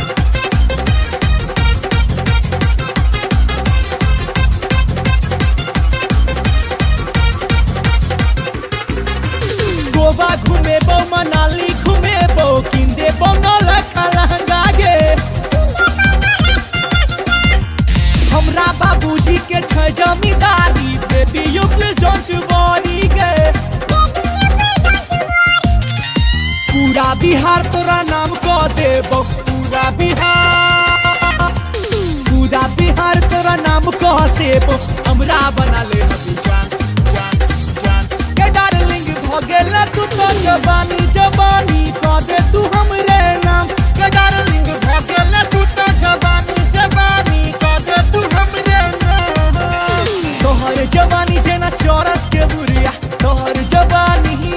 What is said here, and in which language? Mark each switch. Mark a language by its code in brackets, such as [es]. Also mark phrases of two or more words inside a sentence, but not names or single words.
[anp] गोवा घुमेबो मनाली घुमेबो किंदे बंगाल लहंगा गे हमरा बाबूजी के छै जमींदारी [en] baby you please don't worry [anp] गे पूरा बिहार तोरा नाम कह देबो पूरा बिहार तोरा नाम कह देबो हमरा बना ले हबी जान जान जान के डार्लिंग भगेला तू तो जवानी जवानी कह दे तू हमरे नाम के डार्लिंग भगेला तू तो जवानी जवानी कह दे तू हमरे नाम तोहर जवानी जेना चौरस के बुरिया तोहर जवानी